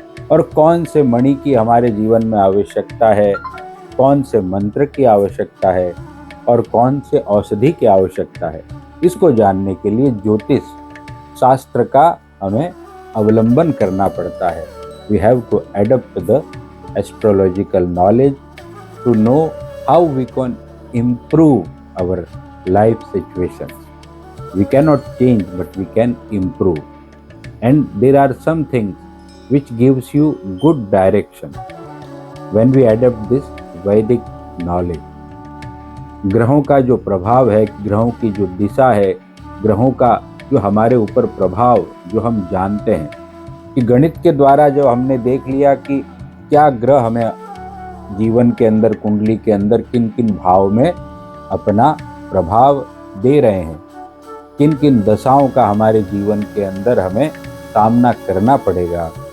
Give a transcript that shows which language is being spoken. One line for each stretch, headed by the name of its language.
Hindi: और कौन से मणि की हमारे जीवन में आवश्यकता है, कौन से मंत्र की आवश्यकता है और कौन से औषधि की आवश्यकता है, इसको जानने के लिए ज्योतिष शास्त्र का हमें अवलंबन करना पड़ता है।
English: We have to adapt the astrological knowledge to know how we can improve our life situations. We cannot change, but we can improve. And there are some things which gives you good direction when we adapt this Vedic knowledge.
Hindi: ग्रहों का जो प्रभाव है, ग्रहों की जो दिशा है, ग्रहों का जो हमारे ऊपर प्रभाव जो हम जानते हैं कि गणित के द्वारा जो हमने देख लिया कि क्या ग्रह हमें जीवन के अंदर, कुंडली के अंदर किन किन भाव में अपना प्रभाव दे रहे हैं, किन किन दशाओं का हमारे जीवन के अंदर हमें सामना करना पड़ेगा।